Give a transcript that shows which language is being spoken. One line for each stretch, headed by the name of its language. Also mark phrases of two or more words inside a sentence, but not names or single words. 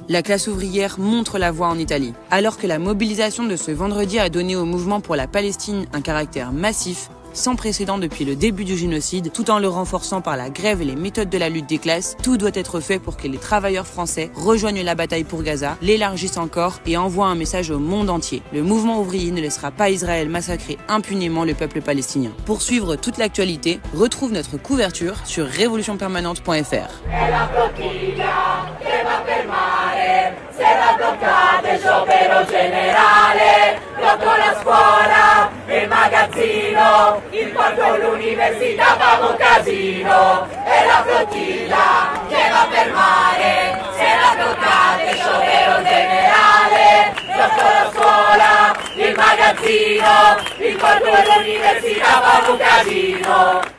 French: La classe ouvrière montre la voie en Italie. Alors que la mobilisation de ce vendredi a donné au mouvement pour la Palestine un caractère massif, sans précédent depuis le début du génocide, tout en le renforçant par la grève et les méthodes de la lutte des classes, tout doit être fait pour que les travailleurs français rejoignent la bataille pour Gaza, l'élargissent encore et envoient un message au monde entier. Le mouvement ouvrier ne laissera pas Israël massacrer impunément le peuple palestinien. Pour suivre toute l'actualité, retrouve notre couverture sur révolutionpermanente.fr.
Italian: Il porto, l'università fa un casino, è la flottiglia che va per mare, se la bloccate sciopero generale, la scuola, il magazzino, il porto, l'università fa un casino.